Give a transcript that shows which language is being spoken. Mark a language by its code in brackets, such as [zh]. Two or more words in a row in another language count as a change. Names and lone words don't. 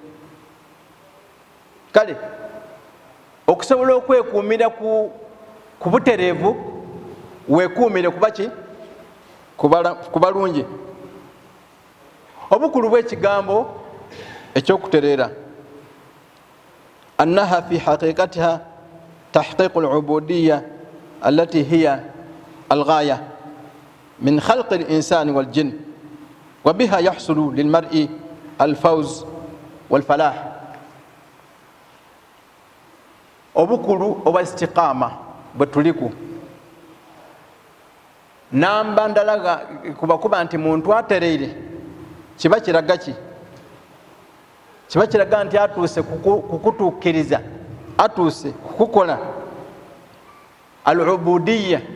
[lg] kale okusobola okwekuumira ku butereevu weekuumire kubaki kubalungi obukulu bw'ekigambo ekyokutereera [ar] أنها في حقيقتها تحقيق العبودية التي هي الغاية من خلق الإنسان والجن وبها يحصل للمرء الفوز والفلاح [lg] obukulu oba istiqama bwetuliku namba ndalaga kuba nti muntu atereire kiba kiraga ki kiba kiraga nti atuuse kukutuukiriza atuuse kukukola al-ubudiyya